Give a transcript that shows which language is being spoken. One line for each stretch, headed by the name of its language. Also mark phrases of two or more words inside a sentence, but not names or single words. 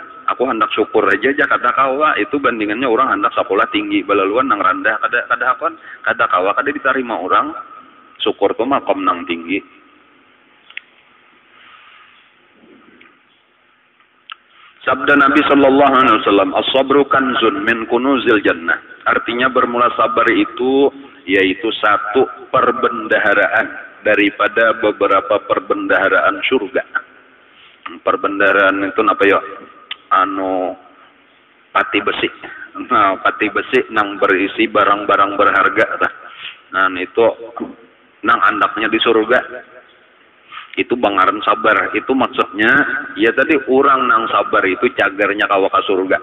Banjar: Aku hendak syukur aja kata kawa itu bandingannya orang hendak sekolah tinggi belaluan nang rendah kada kawa kada diterima orang. Syukur tuh makom nang tinggi. Sabda Nabi
Arabic: صلى الله عليه وسلم، الصبر كنز من كنوز الجنة.
Banjar: Artinya bermula sabar itu yaitu satu perbendaharaan daripada beberapa perbendaharaan surga. Perbendaharaan itu apa ya? Pati besi. Nah, pati besi nang berisi barang-barang berharga. Nah, itu nang andaknya di surga. Itu bangaran sabar. Itu maksudnya ya tadi orang nang sabar itu cagarnya kawa ka surga.